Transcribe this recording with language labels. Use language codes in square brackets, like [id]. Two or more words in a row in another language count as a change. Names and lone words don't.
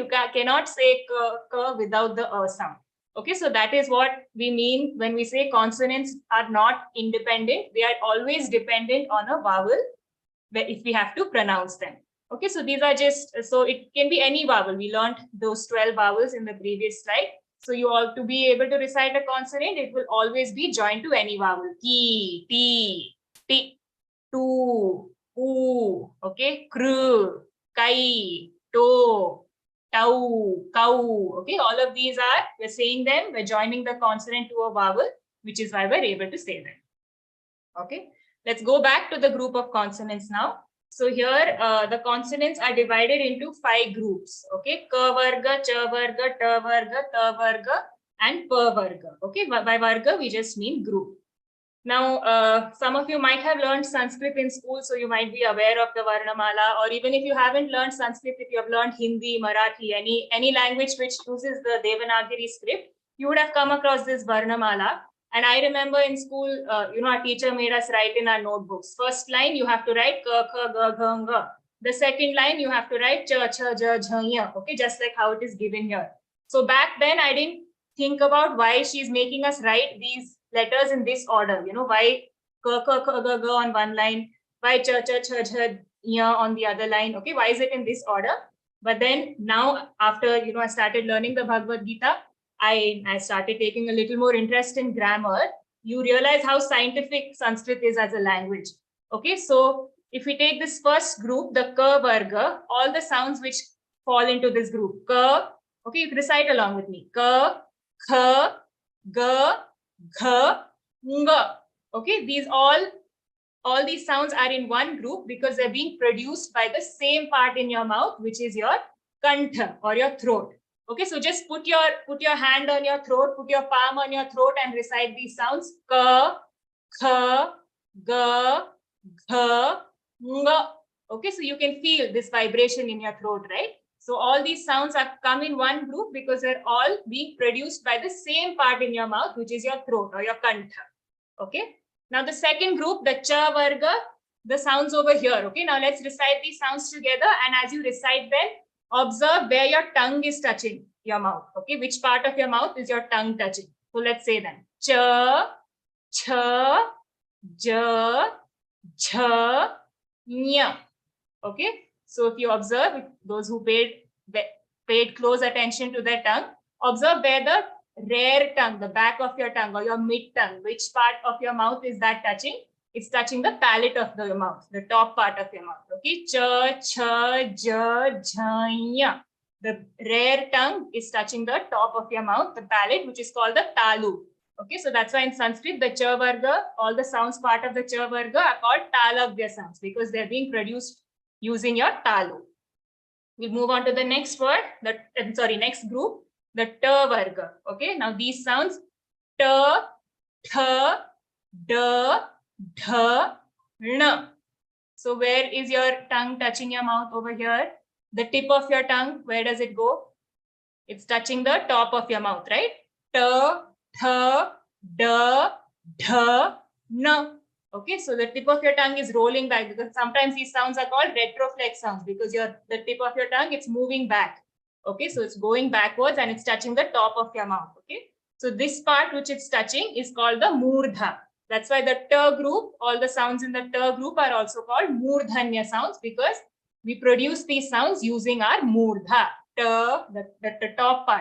[en] You cannot say ka without the a sound. Okay, so that is what we mean when we say consonants are not independent. They are always dependent on a vowel if we have to pronounce them. Okay, so these are just, so it can be any vowel. We learned those 12 vowels in the previous slide. So you all, to be able to recite a consonant, it will always be joined to any vowel. [sa] Ki, ti, ti, tu, u, okay, kru, kai, to, tau, kau. [en] Okay, all of these are, we're saying them, we're joining the consonant to a vowel, which is why we're able to say them. Okay, let's go back to the group of consonants now. So here the consonants are divided into 5 groups. [sa] Okay, ka varga, cha varga, ta varga, ta varga, and pa varga. [en] Okay, by varga we just mean group. Now, some of you might have learned Sanskrit in school, so you might be aware of the Varnamala, or even if you haven't learned Sanskrit, if you have learned Hindi, Marathi, any language which uses the Devanagari script, you would have come across this Varnamala. And I remember in school, our teacher made us write in our notebooks. First line, you have to write [sa] ka, kha, ga, gha, nga. [en] The second line you have to write [sa] ch, ch, j, jh, [en] okay, just like how it is given here. So back then I didn't think about why she's making us write these letters in this order. You know, why [sa] k, k, k, g, g [en] on one line, why [sa] ch, ch, ch, ch, [en] on the other line. Okay, why is it in this order? But then now after, I started learning the Bhagavad Gita, I started taking a little more interest in grammar. You realize how scientific Sanskrit is as a language. Okay, so if we take this first group, the [sa] ka varga, [en] all the sounds which fall into this group, ka, okay, you can recite along with me, [sa] ka, kha, ga, gha, nga. [en] Okay, all these sounds are in one group because they're being produced by the same part in your mouth, which is your kantha or your throat. Okay, so just put your hand on your throat, put your palm on your throat and recite these sounds. [sa] Ka, kha, ga, gha, nga. [en] Okay, so you can feel this vibration in your throat, right? So all these sounds have come in one group because they're all being produced by the same part in your mouth, which is your throat or your kantha. Okay. Now the second group, the [sa] cha varga, [en] the sounds over here. Okay. Now let's recite these sounds together. And as you recite them, observe where your tongue is touching your mouth. Okay. Which part of your mouth is your tongue touching? So let's say them. [sa] Cha, cha, ja, jha, nya. [en] Okay. So if you observe, those who paid close attention to their tongue, observe where the rear tongue, the back of your tongue or your mid tongue, which part of your mouth is that touching? It's touching the palate of the mouth, the top part of your mouth. [sa] Okay, cha, cha, ja, jha. [en] The rear tongue is touching the top of your mouth, the palate, which is called the talu. Okay, so that's why in Sanskrit, the [sa] cha varga, [en] all the sounds part of the [sa] cha varga [en] are called talavya sounds because they're being produced using your talu. We'll move on to the next word, next group, the [sa] ta varga. [en] Okay, now these sounds [sa] ta, tha, da, dha, na. [en] So where is your tongue touching your mouth over here? The tip of your tongue, where does it go? It's touching the top of your mouth, right? [sa] Ta, tha, da, dha, na. [en] Okay, so the tip of your tongue is rolling back because sometimes these sounds are called retroflex sounds because the tip of your tongue, it's moving back. Okay, so it's going backwards and it's touching the top of your mouth. Okay, so this part which it's touching is called the murdha. That's why the ta group, all the sounds in the ta group are also called murdhanya sounds because we produce these sounds using our murdha, ta, the top part.